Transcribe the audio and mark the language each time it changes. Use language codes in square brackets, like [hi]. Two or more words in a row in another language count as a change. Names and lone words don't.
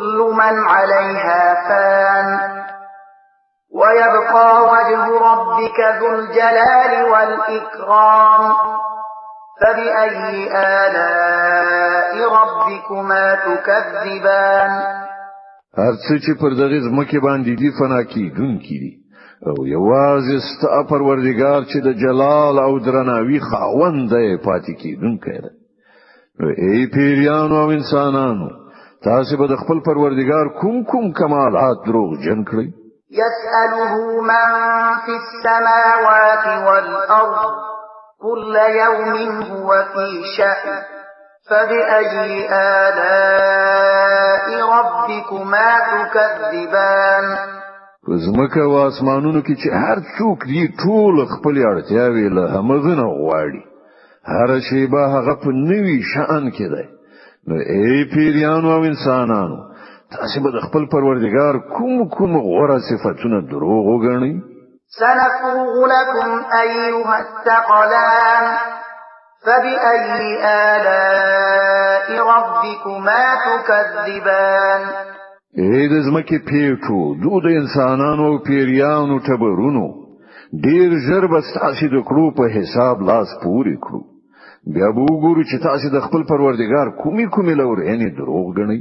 [ar] من عليها فان ويبقى وجه ربك ذو الجلال والإكرام فبأي آلاء ربكما تكذبان [ps] هر څه چې پر دغه ځمکه باندې دي فنا کیدونکي دي او یوازې ستا پروردګار چې د جلال او درناوي خاوند دی پاتې کیدونکی دی. ای پیریانو او انسانانو تاسو به د خپل پروردګار کوم کمالات دروغجن کړئ؟ [ar] يسأله من في السماوات والأرض كل يوم هو في شأن فبأي آلاء ربكما تكذبان [ps] زمکه و اسمانونو کې چې هر څوک دی ټول خپل اړتیاوي له همغه نه غواړي هر شی به هغه په نوي شأن کې دی. نو ای پیریانو او انسانانو تاسو به د خپل پروردګار کوم غوړه صفاتونه دروغ وګڼئ؟ [ar] سنفرغ لكم أيها الثقلان فبأي آلاء ربكما تكذبان [ps] ای د زمکه پیټو د انسانانو او پیریانو ټبرونو ډیر ژر به تاسو د کړو په حساب لاس پورې کړو بیا به وګورو چې تاسو د خپل پروردګار کومې لورې نه دروغ غنئ.